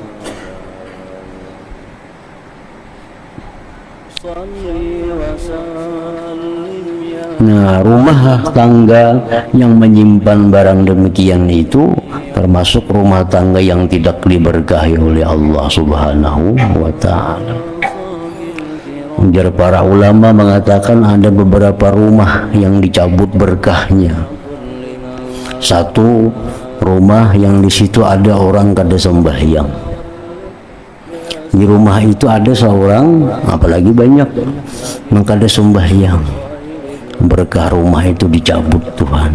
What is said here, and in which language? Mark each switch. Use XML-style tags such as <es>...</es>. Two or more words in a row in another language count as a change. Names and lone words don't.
<id>Nah, rumah tangga yang menyimpan barang demikian itu termasuk rumah tangga yang tidak diberkahi oleh Allah</id> <ar>سبحانه وتعالى.</ar> <id>Ujar para ulama mengatakan ada beberapa rumah yang dicabut berkahnya. Satu, rumah yang di situ ada orang kada sembahyang. Di rumah itu ada seorang, apalagi banyak yang kada sembahyang, berkah rumah itu dicabut Tuhan.</id>